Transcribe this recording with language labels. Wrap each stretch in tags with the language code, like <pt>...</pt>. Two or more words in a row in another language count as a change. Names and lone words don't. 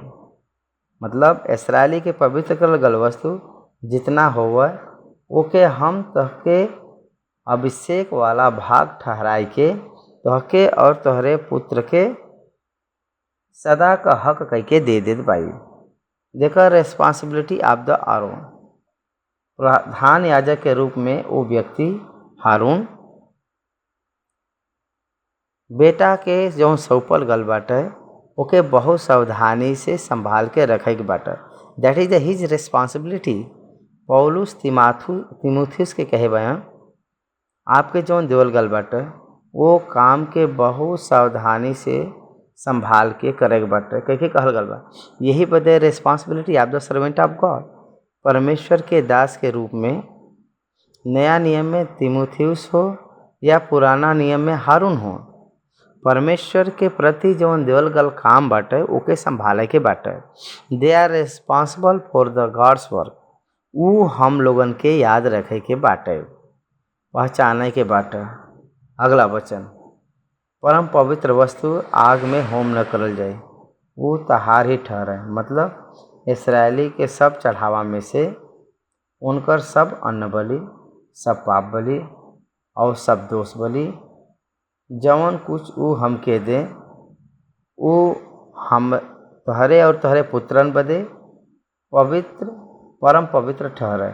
<bho>मतलब इस्राएली के पवित्र करल गल वस्तु जितना होवे ओके हम तहके अभिषेक वाला भाग ठहराई के तहके और तोहरे पुत्र के सदा का हक कह के दे देत बाई। देखा</bho> <en>responsibility of the Aaron.</en> <bho>प्रधान याजक के रूप में वो व्यक्ति हारून बेटा के जो सौंपल गल बाटे ओके बहुत सावधानी से संभाल के रखे के बाटे।</bho> <en>that is his responsibility.</en> <bho>पौलुस तिमुथियुस के कहे बयान आपके जो देवल गल बाटे वो काम के बहुत सावधानी से संभाल के करे के बाटे। कह कहल गल बा, यही बदे</bho> <en>responsibility of the servant of God.</en> <bho>परमेश्वर के दास के रूप में नया नियम में तिमुथियुस हो या पुराना नियम में हारून हो, परमेश्वर के प्रति जौन देवल गल काम बाटे ओके संभाले के बाटे।</bho> <en>they are responsible for the God's work.</en> <bho>वो हम लोगन के याद रखे के बाटे, पहचाने के बाटे। अगला वचन, परम पवित्र वस्तु आग में होम न करल जाए, वो तहार ही ठहरे। मतलब इस्राएली के सब चढ़ावा में से उनकर सब अन्न बलि, सब पाप बलि और सब दोष बलि जवन कुछ वो हमके दे वो हम तहरे और तहरे पुत्रन बदे पवित्र परम पवित्र ठहरे।</bho>